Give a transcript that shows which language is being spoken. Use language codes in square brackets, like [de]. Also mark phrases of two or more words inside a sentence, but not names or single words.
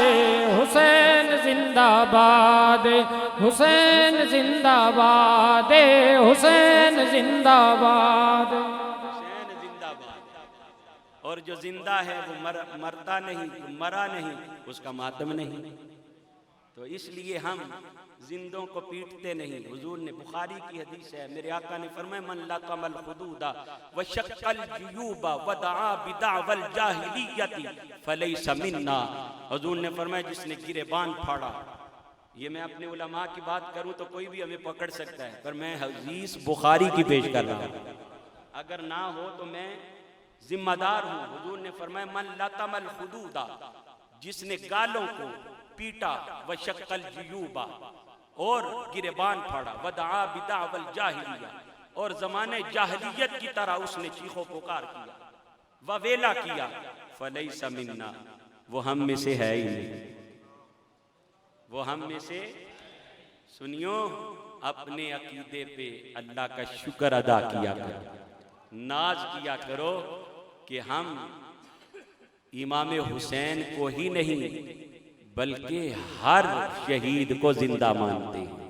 [hi] हुसैन जिंदाबाद, हुसैन जिंदाबाद, हुसैन जिंदाबाद। और जो जिंदा है वो मरता नहीं, मरा नहीं, उसका मातम नहीं। तो इसलिए हम जिंदों को पीटते नहीं। हुजूर ने, बुखारी की हदीस है, मेरे आका ने फरमाया [ar] من لطم الخدود و شق الجيوب و دعا بدعوى الجاهلية فليس منا. [hi] हुजूर ने फरमाया जिसने गिरेबान फाड़ा, ये मैं अपने उलमा की बात करूं तो कोई भी हमें पकड़ सकता है, पर मैं हदीस बुखारी की पेश कर रहा हूं। अगर ना हो तो मैं जिम्मेदार हूं। हुजूर ने फरमाया [ar] من لطم الخدود, [hi] जिसने गालों को पीटा, [ar] و شق الجيوب, [hi] और गिरबान फाड़ा, [ar] ودعا بدعوى الجاهلية, [hi] और जमाने जाहिलियत की तरह उसने चीखो पुकार किया, ववेला किया, [ar] فليس منا, [hi] वो हम में से है ही नहीं, वो हम में से। सुनियो, अपने अकीदे पे अल्लाह का शुक्र अदा किया करो, नाज किया करो कि हम इमाम हुसैन को ही नहीं बल्कि हर शहीद को जिंदा मानते हैं।